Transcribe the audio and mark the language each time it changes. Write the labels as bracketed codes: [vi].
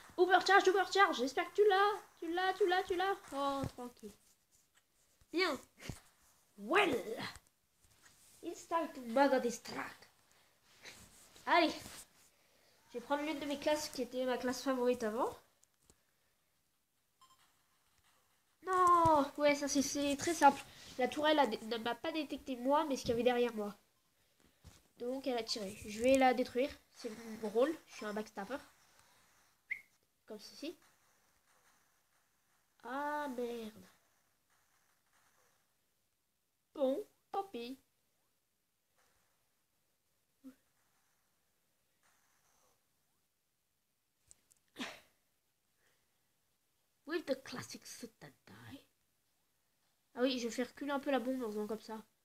[en] Overcharge, overcharge! [fr] J'espère que tu l'as! Tu l'as! Oh, tranquille. Bien! Well! [en] It's time to murder this track. [fr] Allez! Je vais prendre l'une de mes classes qui était ma classe favorite avant. Non! Ouais, ça c'est très simple. La tourelle ne m'a pas détecté moi, mais ce qu'il y avait derrière moi. Donc elle a tiré. Je vais la détruire. C'est mon rôle. Je suis un backstabber. Comme ceci. Ah merde. Bon, tant pis. [en] With the classic suit that die. [fr] Ah oui, je fais reculer un peu la bombe en faisant comme ça.